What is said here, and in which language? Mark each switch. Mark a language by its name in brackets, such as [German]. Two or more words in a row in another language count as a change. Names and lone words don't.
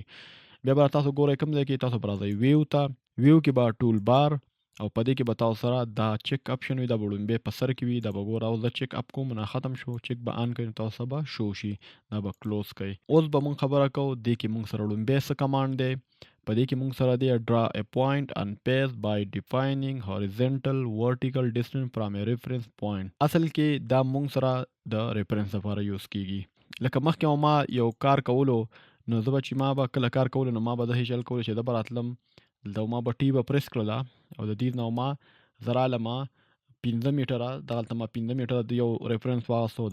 [Pashto] بیا به تاسو ګورئ کوم ځای کې تاسو به راځئ ویو ته. ویو کې به ټول بار او په دې کې به تاسو سره دا چیک اپشن وي. دا به لومبې په سر کې وي. دا به ګوره اوس دا چیک اپ کوم نه ختم شو. چیک به آن کړئ نو تاسو به شو شي. دا به کلوز کړئ. اوس به مونږ خبره کوو دې کې مونږ سره لومبې څه کمانډ دی. په دې کې مونږ سره دی [English] draw a point on page by defining horizontal vertical distance from a reference point. [Pashto] اصل کې دا مونږ سره د ریفرنس لپاره یوز کیږي. لکه مخکې ما یو کار کولو نو زه به چې ما به کله کار کولو نو ما به داسې چل کولو چې زه به راتلم دلته ما به ټي به پرس کړله او د دې نه ما زه رالم 15 میټره دغلته ما 15 میټره د یو ریفرنس واغستو.